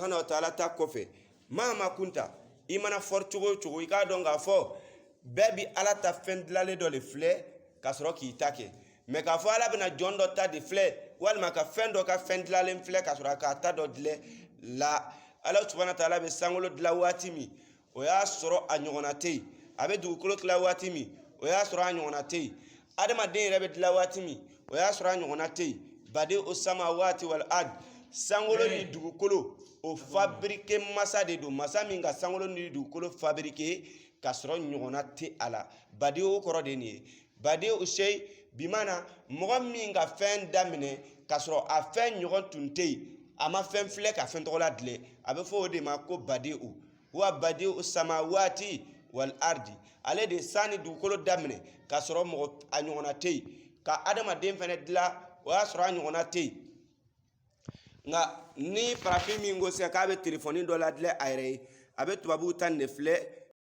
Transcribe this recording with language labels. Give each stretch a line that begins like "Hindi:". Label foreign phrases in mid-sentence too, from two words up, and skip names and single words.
Arabic: وتعالى
Bambara: ta kɔfɛ maa ma kunta i mana fɔri cogo o cogo i k'a dɔn k'a fɔ bɛɛ bi ala ta fɛn dilanlen dɔ de filɛ ka sɔrɔ k'i ta kɛ mɛ k'a fɔ ala bɛna jɔn dɔ ta de filɛ walima ka fɛn dɔ ka fɛn dilanlen filɛ ka sɔrɔ k'a ta dɔ dilɛ la ala
Arabic: سبحانه وتعالى
Bambara: bɛ sankolo dilan waati min o y'a sɔrɔ a ɲɔgɔnna tɛ yen a bɛ dugukolo dilan waati min o y'a sɔrɔ a ɲɔgɔnna tɛ yen adamaden yɛrɛ bɛ dilan waati min o y'a sɔrɔ a ɲɔgɔnna tɛ yen
Arabic: بديع السماوات والأرض
Bambara: sankolo ni dugukolo o fabriqué masa de don masa min ka sankolo ni dugukolo fabriqué ka sɔrɔ ɲɔgɔnna tɛ a la badi'u kɔrɔ de nin ye
Arabic: بديع شيء
Bambara: bimana mɔgɔ min ka fɛn daminɛ ka sɔrɔ a fɛn ɲɔgɔn tun tɛ yen a ma fɛn filɛ ka fɛn tɔgɔ la dilan a bɛ fɔ o de ma ko
Arabic: بديع وبديع السماوات والأرض
Bambara: ale de san ni dugukolo daminɛ ka sɔrɔ mɔgɔ a ɲɔgɔnna tɛ yen ka adamaden fɛnɛ dilan o y'a sɔrɔ a ɲɔgɔnna tɛ yen nka ni farafin min ko sisan k'a bɛ telefɔni dɔ ladilan a yɛrɛ ye a bɛ tubabuw ta nin de filɛ